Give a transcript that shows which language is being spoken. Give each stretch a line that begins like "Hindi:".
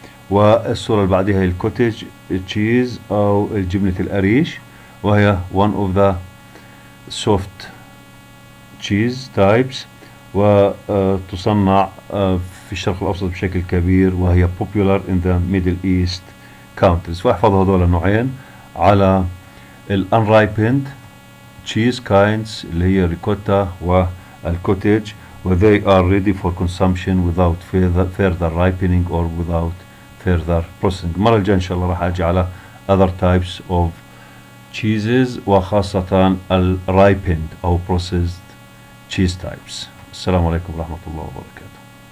Arabic: والصورة اللي بعدها هي الكوتيج تشيز أو جبنة القريش وهي
English: one of the soft cheese types
Arabic: وتصنع في الشرق الأوسط بشكل كبير وهي
English: popular in the Middle East countries.
Arabic: فاحفظوا هذول النوعين على ال
English: unripened cheese kinds
Arabic: اللي هي ريكوتا والكوتيج و
English: they are ready for consumption without further ripening or without further processing.
Arabic: المرة الجاية إن شاء الله راح أجي على
English: other types of cheeses
Arabic: وخاصة ال ripened أو
English: processed cheese types.
Arabic: السلام عليكم ورحمة الله وبركاته.